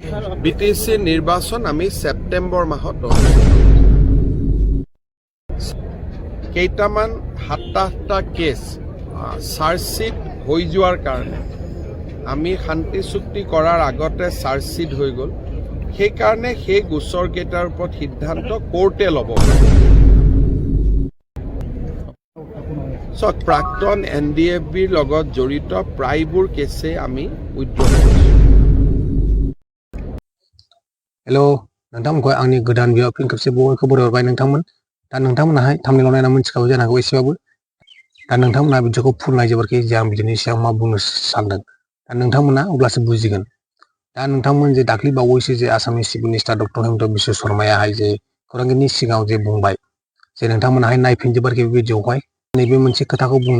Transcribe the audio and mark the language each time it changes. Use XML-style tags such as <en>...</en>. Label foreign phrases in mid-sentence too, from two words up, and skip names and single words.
<as>বিটিসি নিৰ্বাচন আমি সেপ্টেম্বৰ মাহত কেইটামান ৭টা কেছ চাৰ্জশ্বিট হৈ যোৱাৰ কাৰণে আমি শান্তি চুক্তি কৰাৰ আগতে চাৰ্জশ্বিট হৈ গ'ল। সেইকাৰণে সেই গোচৰ কেইটাৰ ওপৰত সিদ্ধান্ত কোৰ্টে ল'ব। প্ৰাক্তন NDFBৰ লগত জড়িত প্ৰায়বোৰ কেছে আমি উইথড্ৰ কৰিছোঁ।</as> <brx>हेलो नोंथांमोनखौ आंनि गोदान भिडिअ फिन खेबसे बयखौबो बरायबाय नोंथांमोन। दा नोंथांमोनाहाय थाम्बनेलाव नायना मिथिखाबाय जानो हागौ एसेबाबो। दा नोंथांमोना भिडिअखौ फुल नायजोबाखै जे आं बिदिनि सायाव मा बुंनो सानदों। दा नोंथांमोना अब्लासो बुजिगोन। दा नोंथांमोन जे दाख्लै बावैसो जे आसामनि</brx> <en>chief minister</en> <brx>डक्टर हेमन्त बिश्व शर्मायाहाय जे खौरांगिरिनि सिगाङाव जे बुंबाय जे नोंथांमोनाहाय नायफिनजोबाखै बे भिडिअखौहाय नैबे मोनसे खोथाखौ बुंनो</brx>